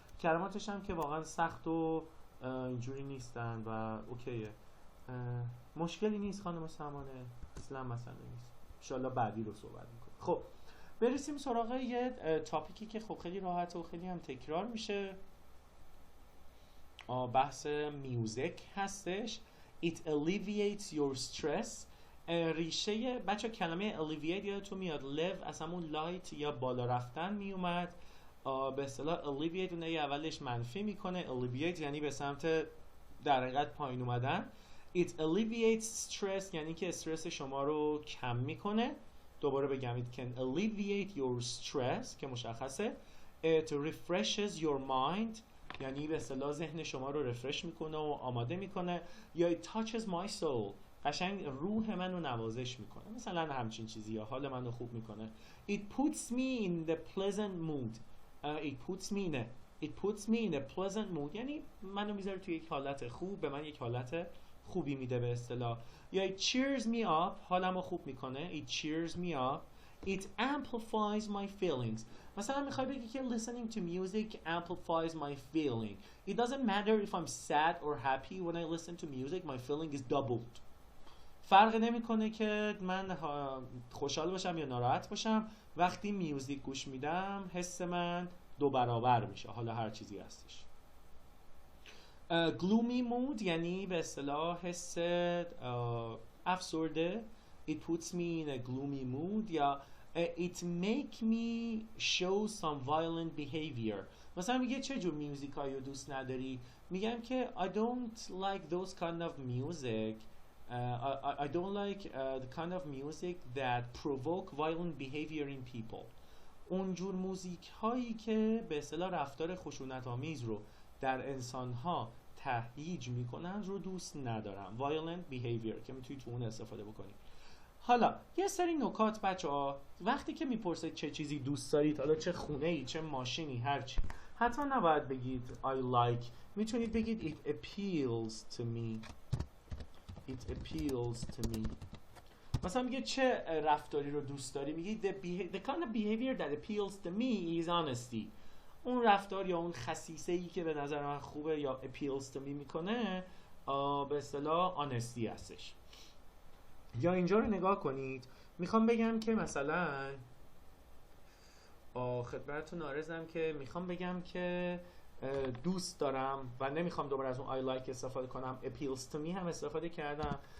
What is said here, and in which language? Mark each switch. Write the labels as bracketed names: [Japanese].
[Persian] کلماتش هم که واقعا سخت و اینجوری نیستن و اوکیه. مشکلی نیست خانم سمانه، اصلا مسئله نیست. ان شاءالله بعدی رو صحبت میکنیم. خب برسیم سراغ یه تاپیکی که خب خیلی راحته و خیلی هم تکرار میشه. بحث میوزیک هستش. [English] It alleviates your stress. [Persian] ریشه بچه کلمه alleviate یادتون میاد live از همون light یا بالا رفتن میومد. به اصطلاح alleviate اون اولش منفی میکنه، alleviate یعنی به سمت در حقیقت پایین اومدن. [English] It alleviates stress [Persian] یعنی که استرس شما رو کم میکنه. دوباره بگم [English] it can alleviate your stress [Persian] که مشخصه. [English] It refreshes your mind [Persian] یعنی به اصطلاح ذهن شما رو رفرش میکنه و آماده میکنه. یا [English] it touches my soul [Persian] قشنگ روح منو نوازش میکنه، مثلا همچین چیزی، یا حال منو خوب میکنه. [English] It puts me in the pleasant mood. It puts me in a pleasant mood [Persian] یعنی منو میذاره توی یک حالت خوب، به من یک حالت خوبی میده به اصطلاح. یا [English] it cheers me up [Persian] حالمو خوب میکنه. [English] It cheers me up. It amplifies my feelings. [Persian] مثلا میخوای بگی که [English] listening to music amplifies my feeling. It doesn't matter if I'm sad or happy. When I listen to music my feeling is doubled. [Persian] فرق نمیکنه که من خوشحال باشم یا ناراحت باشم، وقتی میوزیک گوش میدم حس من 2 برابر میشه، حالا هر چیزی هستش. gloomy mood یعنی به اصطلاح حس افسرده. [English] It puts me in a gloomy mood. یا it make me show some violent behavior. [Persian] مثلا میگه چه جور میوزیک هایی رو دوست نداری؟ میگم که [English] I don't like those kind of music. I don't like the kind of music that provoke violent behavior in people. [Persian] اونجور موزیک هایی که به اصطلاح رفتار خشونت آمیز رو در انسان ها تهییج میکنن رو دوست ندارم. violent behavior که میتونی تو اون استفاده بکنی. حالا یه سری نکات بچه ها، وقتی که میپرسه چه چیزی دوست دارید، حالا چه خونه ای چه ماشینی هرچی، حتما نباید بگید I like. میتونید بگید [English] it appeals to me. It appeals to me. [Persian] مثلا میگه چه رفتاری رو دوست داری؟ میگی [English] the kind of behavior that appeals to me is honesty. [Persian] اون رفتار یا اون خصیصه ای که به نظر من خوبه یا [English] appeals to me [Persian] میکنه به اصطلاح honesty هستش. یا اینجا رو نگاه کنید، میخوام بگم که مثلا خدمتتون عرضم که میخوام بگم که دوست دارم و نمیخوام دوباره از اون I like استفاده کنم، [English] appeals to me [Persian] هم استفاده کردم.